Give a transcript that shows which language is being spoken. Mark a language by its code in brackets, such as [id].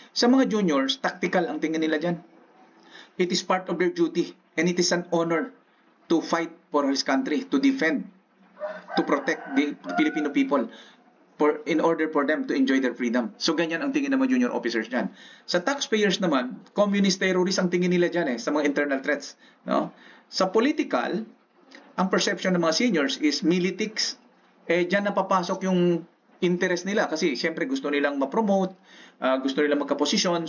[tl] Sa mga juniors, tactical ang tingin nila dyan. [en] It is part of their duty and it is an honor to fight for his country, to defend, to protect the Filipino people, in order for them to enjoy their freedom. [tl] So, ganyan ang tingin ng mga junior officers dyan. Sa taxpayers naman, communist terrorist ang tingin nila dyan sa mga internal threats. No? Sa political, ang perception ng mga seniors is militics. Dyan napapasok yung interest nila kasi syempre gusto nilang ma-promote, gusto nilang magka-posisyon.